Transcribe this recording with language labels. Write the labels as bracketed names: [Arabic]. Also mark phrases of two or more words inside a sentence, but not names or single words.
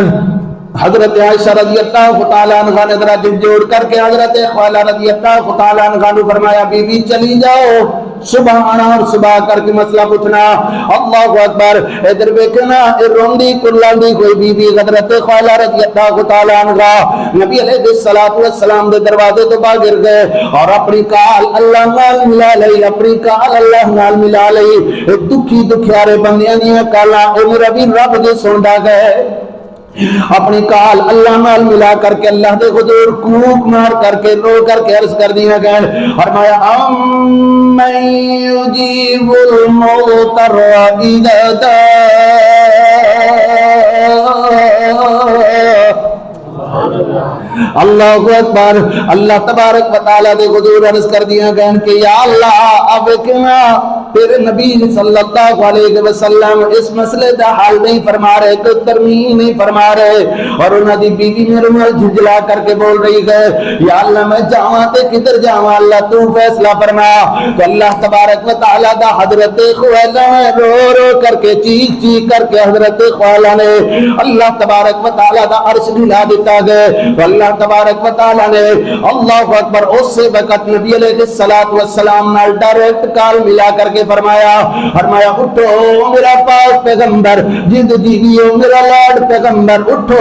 [Urdu] حضرت عائشہ رضی اللہ تعالیٰ عنہ نے ذرا دل جوڑ کر کے حضرت خولہ رضی اللہ تعالیٰ عنہ نے فرمایا بی بی چلی جاؤ، صبح آنا اور صبح کر کے مسئلہ پوچھنا۔ [Arabic] اللہ اکبر۔ [Punjabi] ادھر دیکھنا روندی کلاندی کوئی بی بی حضرت خولہ رضی اللہ تعالیٰ عنہ نبی علیہ الصلوۃ والسلام دے دروازے تو باہر گر گئے اور اپنی کال اللہ نال ملا لئی، اپنی کال اللہ نال ملا لئی۔ دکھی دکھیارے بندیاں دیاں کالاں اے میرا بھی رب دے سندا گئے، اپنی کال اللہ نال ملا کر کے اللہ دے حضور کوک مار کر کے رو کر کے عرض کر دیا گئے، فرمایا [Arabic] امن یجیب المضطر اذا دعا۔ اللہ اکبر۔ [Punjabi] اللہ تبارک و تعالیٰ دے حضور عرض کر دیا گئے کہ یا اللہ اب کنا تیرے نبی صلی اللہ علیہ وسلم اس مسئلے دا حل نہیں فرما رہے، کوئی ترمیم نہیں فرما رہے، اور انہاں دی بیوی میرے نال جھجلا کر کے بول رہی ہے یا اللہ میں جاواں تے کدھر جاواں، اللہ تو فیصلہ فرما۔ تو اللہ تبارک و تعالی دا حضرت خویلہ رو رو کر کے چیخ چیخ کر کے حضرت خویلہ نے اللہ تبارک و تعالی دا عرش ڈھلا دیتا گئے۔ تو اللہ تبارک و تعالی نے اللہ اکبر اس سے وقت نبی علیہ السلام نال ڈائریکٹ کال ملا کر کے فرمایا اٹھو میرا پاک پیغمبر، جد جیویو میرا لاڈ پیغمبر اٹھو۔